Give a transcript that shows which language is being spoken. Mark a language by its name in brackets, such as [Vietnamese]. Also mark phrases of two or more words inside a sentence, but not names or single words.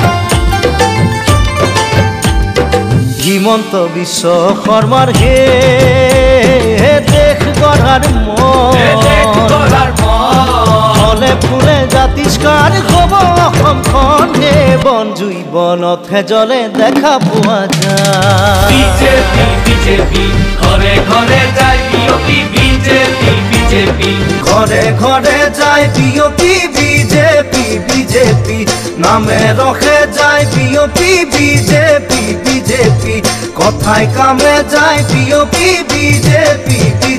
[Assamese] হিমন্ত বিশ্ব শৰ্মাৰ হে দেশ গঢ়াৰ মন ফলে ফুলে জাতিষ্কাৰ হ'ব অসমখন হে বন জুই বনত হেজলে দেখা পোৱা যায় [Bangla] বিজেপি বিজেপি ঘরে ঘরে যায় বিওপি বিজেপি বিজেপি ঘরে ঘরে যায় বিওপি বিজেপি বিজেপি নামে রখে যায় বিওপি বিজেপি বিজেপি কথায় কামে যায় বিওপি বিজেপি